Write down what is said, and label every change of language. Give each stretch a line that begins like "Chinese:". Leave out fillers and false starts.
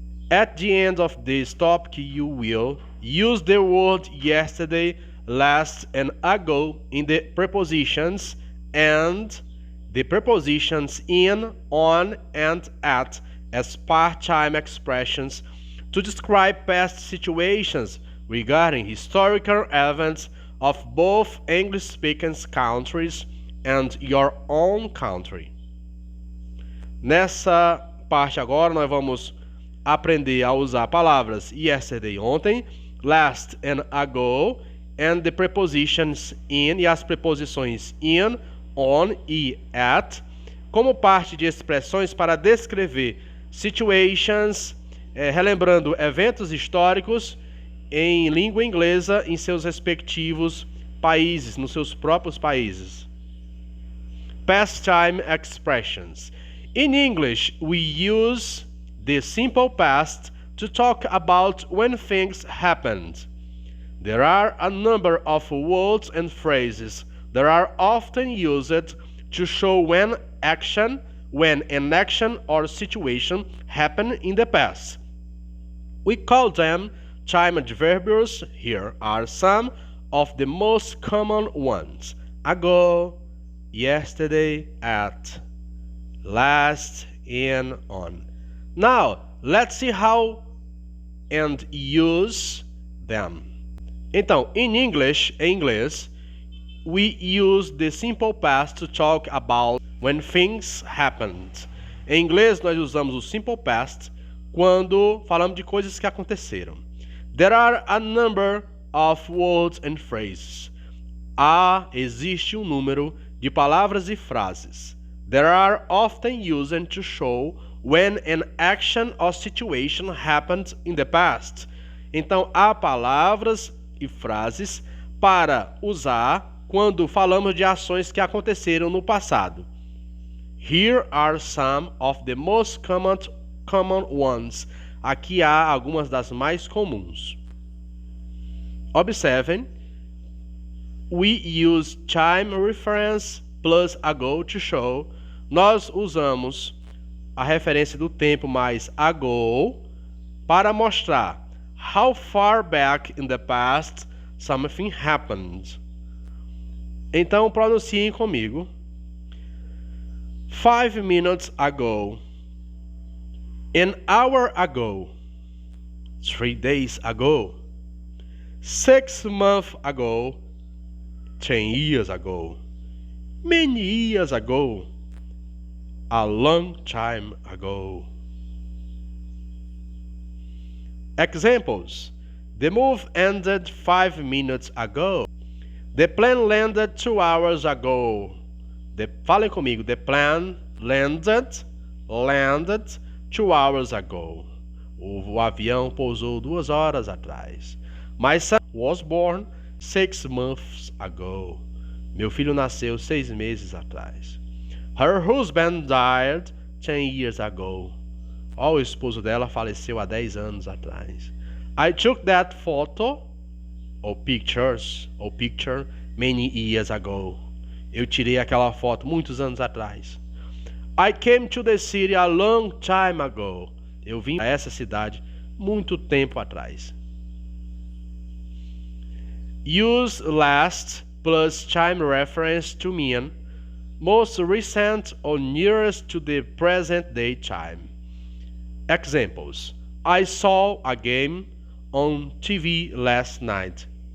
English: At the end of this topic, you will use the word yesterday, last, and ago in the prepositions and the prepositions in, on, and at as part-time expressions to describe past situations regarding historical events of both English-speaking countries and your own country.
Portuguese: Nessa parte agora nós vamos aprender a usar palavras yesterday, ontem,
English: last and ago, and the prepositions in
Portuguese: e as preposições in, on e at, como parte de expressões para descrever situations, relembrando eventos históricos em língua inglesa em seus respectivos países, nos seus próprios países.
English: Past time expressions. In English, we use the simple past to talk about when things happened. There are a number of words and phrases that are often used to show when an action or situation happened in the past. We call them time adverbials. Here are some of the most common ones: ago, yesterday, at, last, and on. Now, let's see how and use them. Então, in English,
Portuguese: em inglês,
English: we use the simple past to talk about when things happened.
Portuguese: Em inglês, nós usamos o simple past quando falamos de coisas que aconteceram.
English: There are a number of words and phrases.
Portuguese: Existe um número de palavras e frases.
English: That are often used to show when an action or situation happened in the past.
Portuguese: Então, há palavras e frases para usar quando falamos de ações que aconteceram no passado.
English: Here are some of the most common ones.
Portuguese: Aqui há algumas das mais comuns. Observem.
English: We use time reference plus ago to show.
Portuguese: Nós usamos a referência do tempo mais ago para mostrar
English: how far back in the past something happened.
Portuguese: Então pronunciem comigo.
English: 5 minutes ago. An hour ago. 3 days ago. 6 months ago. 10 years ago. Many years ago. A long time ago. Examples. The move ended 5 minutes ago. The plane landed 2 hours ago.
Portuguese: Falem comigo.
English: The plane landed 2 hours ago.
Portuguese: O avião pousou 2 horas atrás.
English: My son was born 6 months ago.
Portuguese: Meu filho nasceu 6 meses atrás.
English: Her husband died 10 years ago.
Portuguese: O esposo dela faleceu há 10 anos atrás.
English: I took that photo or picture many years ago.
Portuguese: Eu tirei aquela foto muitos anos atrás.
English: I came to the city a long time ago.
Portuguese: Eu vim a essa cidade muito tempo atrás.
English: Use last plus time reference to mean most recent or nearest to the present day time. Examples. I saw a game on TV last night.